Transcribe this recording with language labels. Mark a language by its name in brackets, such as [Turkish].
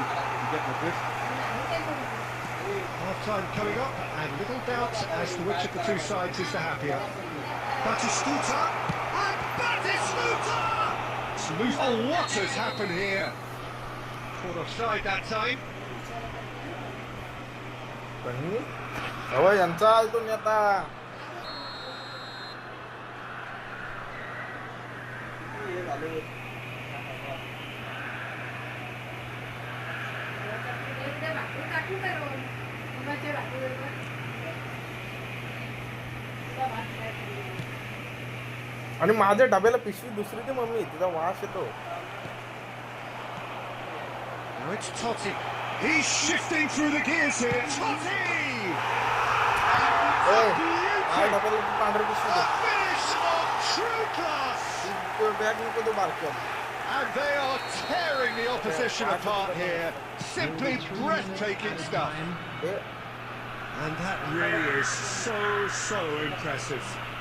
[English] You get my drift? Half-time coming up, and little doubt as to which of the two sides is the happier. Batistuta, and Batistuta! Oh, what has happened here? Caught offside that time. [Marathi] पण अहो यांचा इथून आता आणि माझ्या डब्याला पिशवी दुसरी ती मम्मी तिचा वास येतो. [English] Now it's Totti. He's shifting through the gears here. Totti! [Marathi] माझ्या डब्याला पांढरी पिशवी [English] A finish of true class! [Marathi] Bag नको तो बारक्या. [English] And they are tearing the opposition apart here. Simply breathtaking stuff. And that really is so impressive.